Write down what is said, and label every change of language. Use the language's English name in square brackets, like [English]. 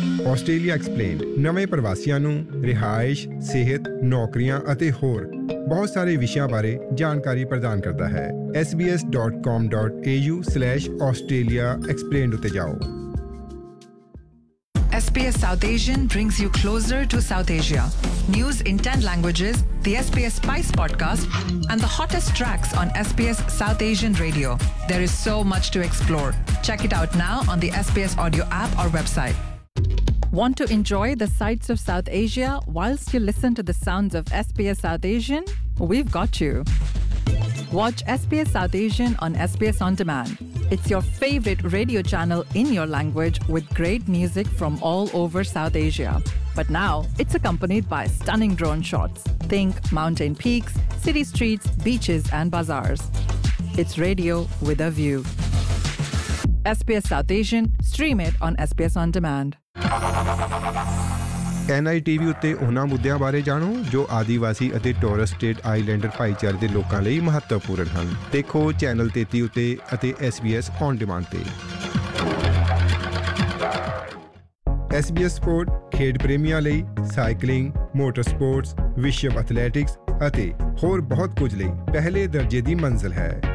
[Punjabi] Australia explained ਨਵੇਂ ਪ੍ਰਵਾਸੀਆਂ ਨੂੰ ਰਿਹਾਇਸ਼, ਸਿਹਤ, ਨੌਕਰੀਆਂ ਅਤੇ ਹੋਰ ਬਹੁਤ ਸਾਰੇ ਵਿਸ਼ਿਆਂ ਬਾਰੇ ਜਾਣਕਾਰੀ ਪ੍ਰਦਾਨ ਕਰਦਾ ਹੈ। sbs.com.au/australiaexplained ਉੱਤੇ ਜਾਓ। [English] SBS South Asian brings you closer to South Asia. News in 10 languages, the SBS Spice podcast, and the hottest tracks on SBS South Asian radio. There is so much to explore. Check it out now on the SBS audio app or website. Want to enjoy the sights of South Asia whilst you listen to the sounds of SBS South Asian? We've got you. Watch SBS South Asian on SBS On Demand. It's your favorite radio channel in your language with great music from all over South Asia. But now, it's accompanied by stunning drone shots. Think mountain peaks, city streets, beaches and bazaars. It's radio with a view. SBS South Asian, stream it on SBS On Demand. [Punjabi] NITV ਉੱਤੇ ਉਹਨਾਂ ਮੁੱਦਿਆਂ ਬਾਰੇ ਜਾਣੋ ਜੋ ਆਦੀਵਾਸੀ ਅਤੇ Torres state islander ਭਾਈਚਾਰੇ ਦੇ ਲੋਕਾਂ ਲਈ ਮਹੱਤਵਪੂਰਨ ਹਨ। ਦੇਖੋ ਚੈਨਲ 33 ਉੱਤੇ ਅਤੇ SBS ਔਨ ਡਿਮਾਂਡ ਤੇ। SBS ਸਪੋਰਟ ਖੇਡ ਪ੍ਰੇਮੀਆਂ ਲਈ ਸਾਈਕਲਿੰਗ, ਮੋਟਰ ਸਪੋਰਟਸ, ਵਿਸ਼ਵ ਐਥਲੈਟਿਕਸ ਅਤੇ ਹੋਰ ਬਹੁਤ ਕੁਝ ਲਈ ਪਹਿਲੇ ਦਰਜੇ ਦੀ ਮੰਜ਼ਿਲ ਹੈ।